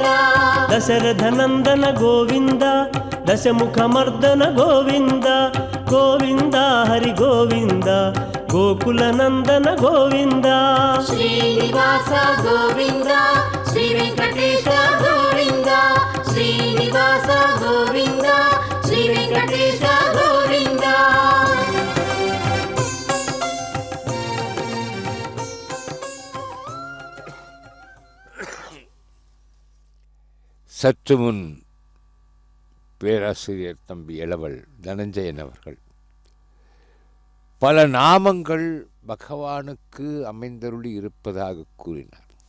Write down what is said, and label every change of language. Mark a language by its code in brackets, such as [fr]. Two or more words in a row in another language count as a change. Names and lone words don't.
[sa] దశరథ నందన గోవింద దశముఖమర్దన గోవింద గోవింద హరి గోవింద గోకుల నందన గోవింద శ్రీనివాస గోవింద శ్రీ వెంకటేశ గోవింద శ్రీనివాస గోవింద శ్రీ వెంకటేశ గోవింద [ta] சற்று முன் பேராசிரியர் தம்பி இளவல் தனஞ்சயன் அவர்கள் பல நாமங்கள் பகவானுக்கு அமைந்தருளி இருப்பதாக கூறினார்.